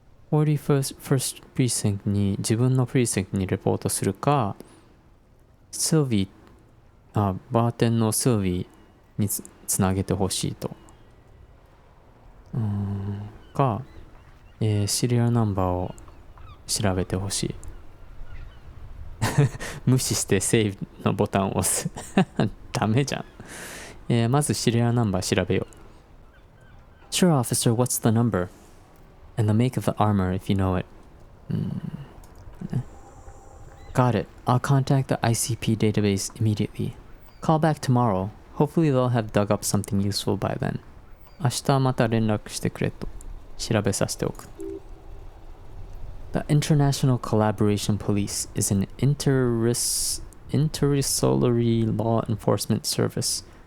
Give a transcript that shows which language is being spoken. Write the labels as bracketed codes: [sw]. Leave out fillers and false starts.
[ja] 41st precinct に自分のプリセントにレポートするか、シルビーバーテンのシルビーにつなげてほしいとか、シリアルナンバーを調べてほしい無視してセーブのボタンを押すダメじゃん。まずシリアルナンバー調べよう。 [en] Sure officer, what's the number? And the make of the armor if you know it. Got it. I'll contact the ICP database immediately. Call back tomorrow. Hopefully they'll have dug up something useful by then. [ja] 明日また連絡してくれと調べさせておく。 [en] The International Collaboration Police is an intersolary law enforcement service.